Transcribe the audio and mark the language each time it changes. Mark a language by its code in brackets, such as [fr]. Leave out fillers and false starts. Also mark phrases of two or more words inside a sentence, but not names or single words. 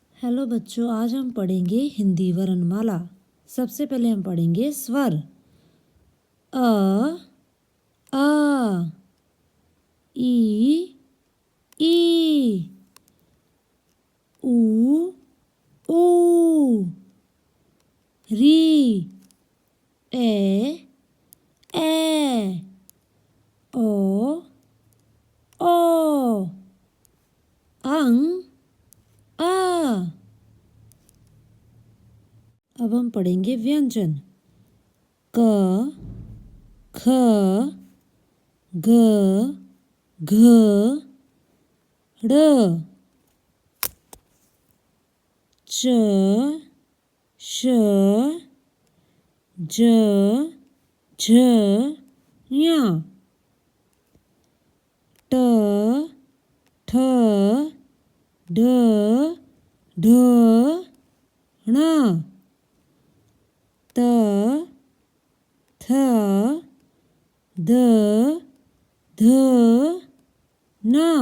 [hi] हेलो बच्चों, आज हम पढ़ेंगे हिंदी वर्णमाला। सबसे पहले हम पढ़ेंगे स्वर। अ आ ई ई ऊ ऊ री ए ओ ओ अंग आ। अब हम पढ़ेंगे व्यंजन। क ख ग घ ड़ च श ज झ ञ ट ठ ड ढ ण त थ द ध न